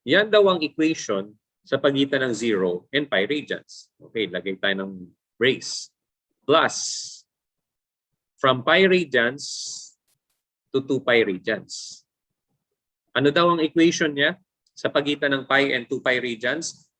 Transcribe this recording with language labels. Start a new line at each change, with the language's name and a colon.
Filipino: Yan daw ang equation sa pagitan ng 0 and pi radians. Okay, lagay tayo ng brace.
English: Plus, from pi radians to 2 pi radians.
Filipino: Ano daw ang equation niya sa pagitan ng pi and 2 pi radians?